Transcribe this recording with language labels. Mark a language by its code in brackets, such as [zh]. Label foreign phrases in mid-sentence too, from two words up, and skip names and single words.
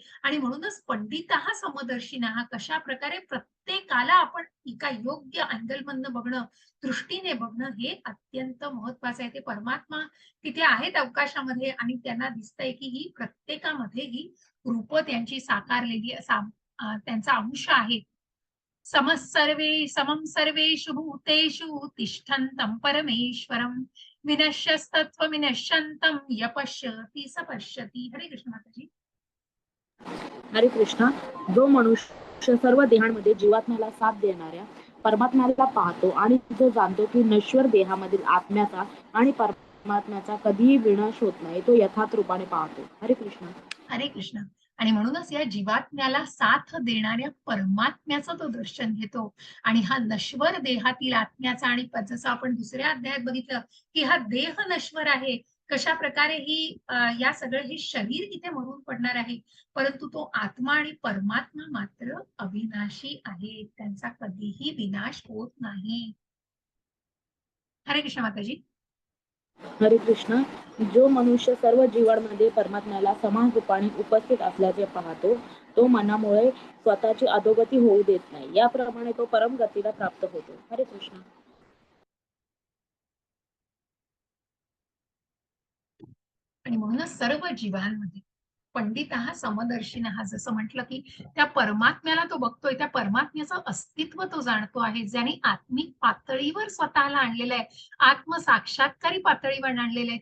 [mr] आणि म्हणूनच [sa] पंडिता समदर्शिनः, [mr] कशा प्रकारे प्रत्येकाला आपण एका योग्य अँगलमधनं बघणं, दृष्टीने बघणं हे अत्यंत महत्वाचं आहे. ते परमात्मा तिथे आहेत अवकाशामध्ये आणि त्यांना दिसतंय की ही प्रत्येकामध्ये ही रूप त्यांची साकारलेली त्यांचा अंश आहे. [sa] समम सर्वेषु भूतेषु तिष्ठन्तं परमेश्वरं विनश्यस्तत्वविनश्यन्तं यपश्यति स पश्यति. [mr] हरे कृष्ण माताजी. हरे कृष्णा. जो मनुष्य सर्व देहांमध्ये जीवात्म्याला साथ देणाऱ्या परमात्म्याला पाहतो आणि जो जाणतो की नश्वर देहामधील आत्म्याचा आणि परमात्म्याचा कधीही विनाश होत नाही, तो यथार्थ रूपाने पाहतो. हरे कृष्ण. हरे कृष्ण. आणि म्हणूनच या जीवात्म्याला साथ देणाऱ्या परमात्म्याचं तो दर्शन घेतो. आणि हा नश्वर देहातील आत्म्याचा, आणि जसं आपण दुसऱ्या अध्यायात बघितलं की हा देह नश्वर आहे, कशा प्रकारे या सगळं हे शरीर इथे मरून पडणार आहे, परंतु तो आत्मा आणि परमात्मा मात्र अविनाशी आहे, त्यांचा कधीही विनाश होत नाही. हरे कृष्ण माताजी. हरे कृष्ण. जो मनुष्य सर्व जीवांमध्ये परमात्म्याला समान रूपाने उपस्थित असल्याचे पाहतो, तो मनामुळे स्वतःची अधोगती होऊ देत नाही. याप्रमाणे तो परमगतीला प्राप्त होतो. हरे कृष्ण. आणि म्हणूनच सर्व जीवांमध्ये पंडित हा समदर्शीन हा, जसं म्हटलं की त्या परमात्म्याला तो बघतोय, त्या परमात्म्याचं अस्तित्व तो जाणतो आहे, ज्याने आत्मिक पातळीवर स्वतःला आणलेलं आहे, आत्मसाक्षात्कारी पातळीवर आणलेलं आहे.